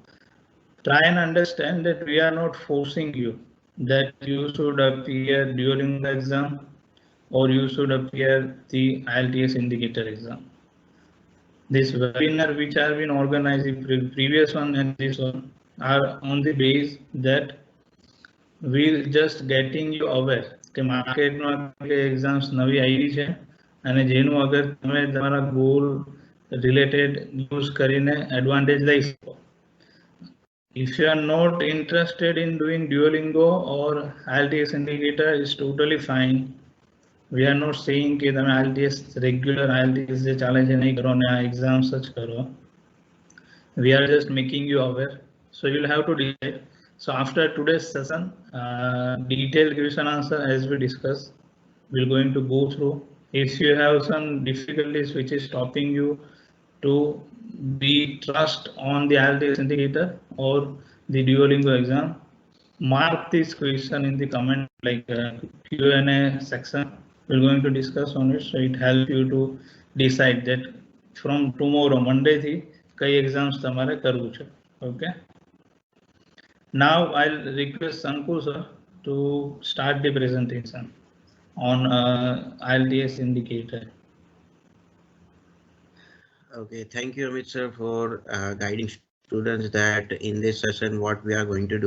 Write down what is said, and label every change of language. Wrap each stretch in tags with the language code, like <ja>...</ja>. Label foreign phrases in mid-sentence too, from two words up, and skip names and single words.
<en>Try and understand that we are not forcing you that you should appear Duolingo exam or you should appear the IELTS indicator exam. This webinar which have been organized, previous one and this one, are on the base that we're just getting you aware</en> <gu>કે માર્કેટમાં એક્ઝામ્સ નવી આવી છે, અને જેનું અગર તમે તમારા ગોલ રિલેટેડ યુઝ કરીને એડવાન્ટેજ લઈ શકો.</gu> <en>If you are not interested in doing Duolingo or IELTS indicator, is totally fine. We are not saying</en> <gu>कि તમે IELTS regular IELTS જે ચાલે છે નહીં કરો ને આ exams જ કરો.</gu> <en>We are just making you aware, so you'll have to decide. So after today's session, detailed question answer as we discussed, we're going to go through. If you have some difficulties which is stopping you to be trust on the IELTS indicator or the Duolingo exam, mark this question in the comment like Q&A section. We're going to discuss on it, so it helps you to decide that from tomorrow Monday</en> <gu>થી કઈ exams તમારે કરવું છે.</gu> <en>Okay. Now I'll request Sankur sir to start the presentation on IELTS indicator. Okay, thank you, Amit sir, for guiding students that in this session what we are going to do.</en>